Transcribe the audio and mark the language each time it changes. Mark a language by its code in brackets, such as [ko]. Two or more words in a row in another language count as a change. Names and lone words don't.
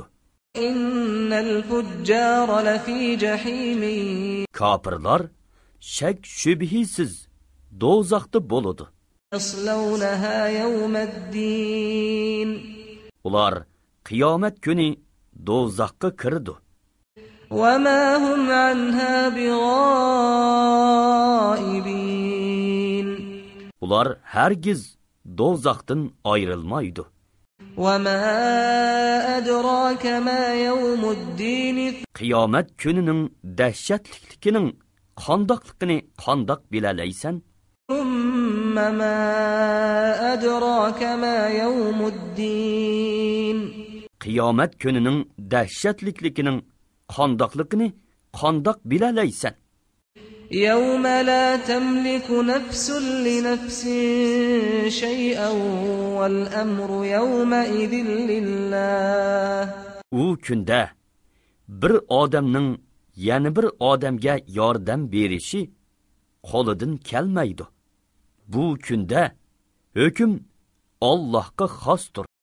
[ar] إن الفجار لفي جحيم. [uz] Kafirlar şek şübhisiz do'zaxda bo'ladi. [ar] يصلونها يوم الدين. [uz] Ular qiyomat kuni do'zaxga kirdi. [ar] وما هم عنها بغائبين. [uz] Ular hergiz do'zaxdan ayrılmaydı. [ar] وما أدراك ما يوم الدين. [uz] Qiyomat kunining dahshatligining qandoqligini qandoq bilalaysan? [ar] ثم ما أدراك ما يوم الدين. [uz] Qiyomat kunining dahshatligining qandoqligini qandoq bilalaysan? [ar] يوم لا تملك نفس لنفس شيئا والأمر يومئذ لله. [uz] U kunda bir odamning yana bir odamga yordam berishi qo'lidan kelmaydi. Bu kunda hukm Allohga xosdir.